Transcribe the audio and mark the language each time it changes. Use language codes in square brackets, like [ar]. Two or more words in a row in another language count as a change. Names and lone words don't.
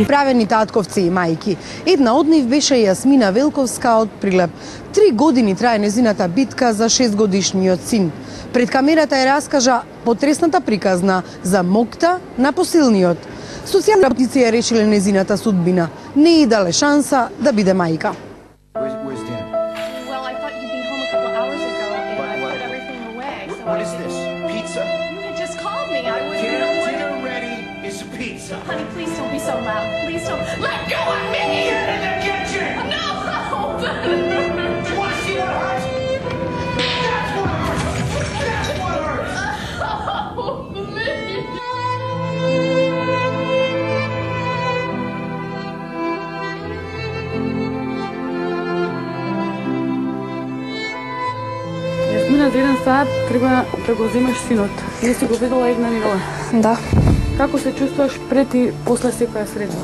[mk] Правени татковци и мајки. Една од нив беше Јасмина Велковска од Прилеп. 3 години трае незината битка за 6-годишниот син. Пред камерата ја раскажа потресната приказна за мокта на посилниот. Социјални работници ја решиле незината судбина. Не и дале шанса да биде мајка. [en] Honey, please don't be so loud. Please don't. Let go of me! Get in the kitchen! No! Do you want to see what hurts? That's what hurts! That's what hurts! Oh, please! [mk] Јасмина, за 1 сат треба да го земеш синот. Ние си го видела една недела. Да. Како се чувствуваш пред и после секоја средба?